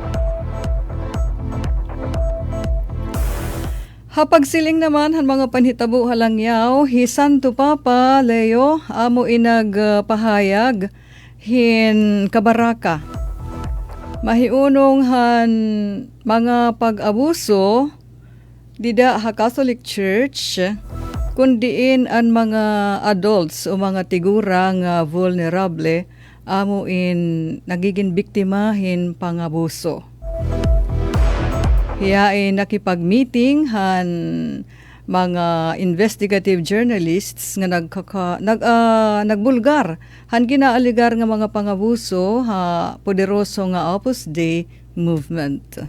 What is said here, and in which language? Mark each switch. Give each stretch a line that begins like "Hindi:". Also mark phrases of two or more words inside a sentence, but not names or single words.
Waray: Hapagsiling naman han mga panhitabo halangyaw, hi Santo Papa Leo amo inagpahayag hin Kabaraka. Mahiunong han mga pag-abuso dida ha
English: Catholic Church
Waray: kundiin ang mga adults o mga tigura nga vulnerable amo in nagiging biktima hin pangabuso. Hiyain nakipag-meeting han mga
English: investigative journalists
Waray: nga nagbulgar han ginaaligar nga mga pangabuso ha poderoso nga Opus Dei movement.